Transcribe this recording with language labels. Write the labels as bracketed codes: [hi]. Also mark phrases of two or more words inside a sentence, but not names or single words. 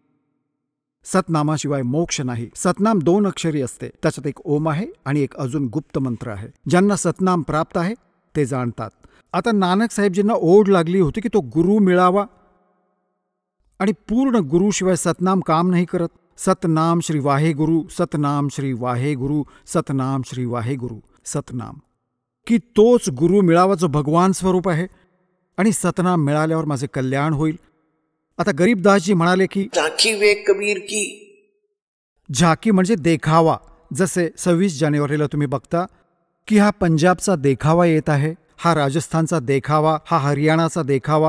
[mr] सतनामाशिवाय मोक्ष नाही. सतनाम 2 अक्षरी असते, त्याच्यात एक ओम आहे आणि एक अजून गुप्त मंत्र आहे. ज्यांना सतनाम प्राप्त आहे ते जाणतात. आता नानक साहेबजींना ओढ लागली होती की तो गुरु मिळावा, आणि पूर्ण गुरुशिवाय सतनाम काम नाही करत. सतनाम श्री वाहेगुरु, सतनाम श्री वाहेगुरु, सतनाम श्री वाहेगुरु, सतनाम. की तोच गुरु मिळावा जो भगवान स्वरूप आहे, आणि सतनाम मिळाल्यावर माझे कल्याण होईल. आता गरीबदासजी म्हणाले की [hi] झाकी वे कबीर की. [mr] झाकी म्हणजे देखावा. जसे 26 जानेवारीला तुम्ही बघता की हा पंजाबचा देखावा येत आहे, हा राजस्थानचा देखावा, हा हरियाणाचा देखावा.